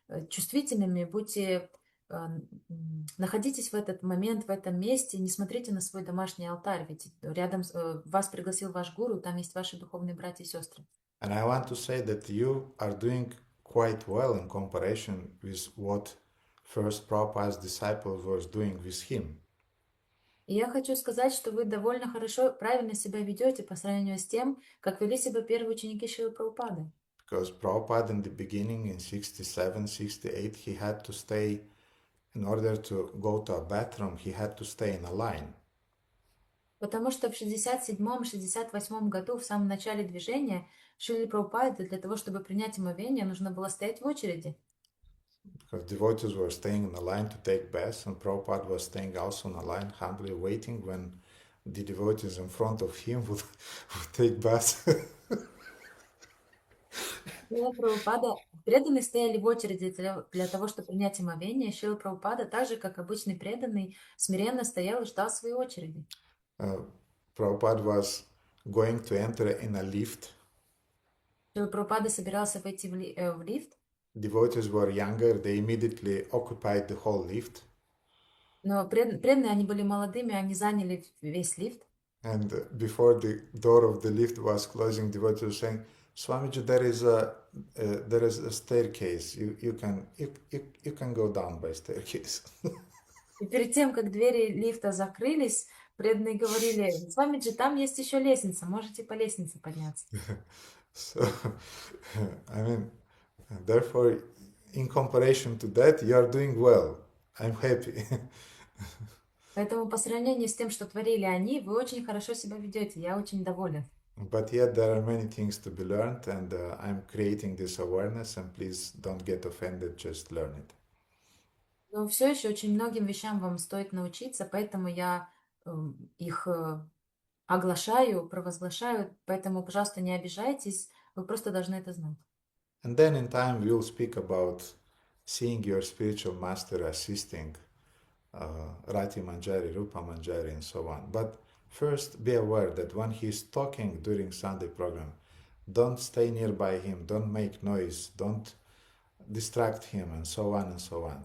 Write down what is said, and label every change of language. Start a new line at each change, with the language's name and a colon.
Russian: чувствительными, будьте, находитесь в этот момент, в этом месте, не смотрите на свой домашний алтарь, ведь рядом вас пригласил ваш гуру, там есть ваши духовные братья и сестры.
English: And I want to say that you are doing quite well in comparison with what first Prabhupada's disciples was doing with him.
Russian: И я хочу сказать, что вы довольно хорошо, правильно себя ведете по сравнению с тем, как вели себя первые ученики Шрилы Прабхупады.
English: Because Prabhupada in the beginning, in 67, 68, he had to stay, in order to go to a bathroom, he had to stay in a line.
Russian: Потому что в 67-68 году, в самом начале движения, Шриле Прабхупады для того, чтобы принять омовение, нужно было стоять в очереди.
English: Because devotees were staying in a line to take baths, and Prabhupada was staying also in a line, humbly waiting when the devotees in front of him would take baths.
Russian: Шрила Прабхупада, преданные стояли в очереди для того, чтобы принять омовение. Шрила Прабхупада, так же, как обычный преданный, смиренно стоял и ждал своей очереди.
English: Prabhupada was going to enter in a lift.
Russian: Шрила Прабхупада собирался войти в лифт,
English: Devotees were younger, they immediately occupied the whole lift.
Russian: но преданные, они были молодыми, они заняли весь лифт.
English: And before the door of the lift was closing, devotees were saying, Swamiji, there is a staircase. You can go down by staircase.
Russian: И перед тем, как двери лифта закрылись, преданные говорили: Свамиджи, там есть еще лестница, можете по лестнице подняться.
English: So, I mean, therefore, in comparison to that, you are doing well. I'm happy.
Russian: Поэтому по сравнению с тем, что творили они, вы очень хорошо себя ведете. Я очень доволен.
English: But yet there are many things to be learned, and I'm creating this awareness, and please don't get offended, just learn it.
Russian: Но все еще очень многим вещам вам стоит научиться, поэтому я их оглашаю, провозглашаю, поэтому, пожалуйста, не обижайтесь, вы просто должны это знать.
English: And then in time we'll speak about seeing your spiritual master assisting Rati Manjari, Rupa Manjari, and so on. But first be aware that when he's talking during Sunday program, don't stay nearby him, don't make noise, don't distract him, and so on and so on.